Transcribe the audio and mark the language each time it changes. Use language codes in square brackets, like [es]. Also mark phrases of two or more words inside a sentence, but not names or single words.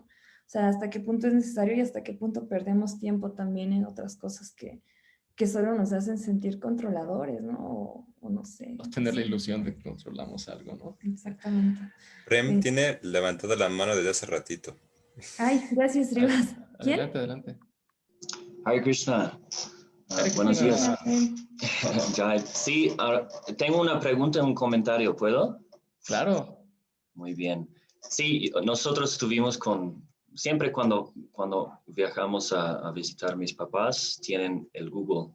[es] O sea, hasta qué punto es necesario y hasta qué punto perdemos tiempo también en otras cosas que solo nos hacen sentir controladores, ¿no? O no sé. No tener la Sí, ilusión de que controlamos algo, ¿no? exactamente. Prem tiene levantada la mano desde hace ratito. Ay, gracias, Rivas. ¿Quién? Adelante, adelante. Hare Krishna. Hare Buenos días. Krishna. Jai. Sí, tengo una pregunta y un comentario, ¿puedo? Claro. Muy bien. Sí, nosotros estuvimos siempre cuando viajamos a visitar mis papás, tienen el Google.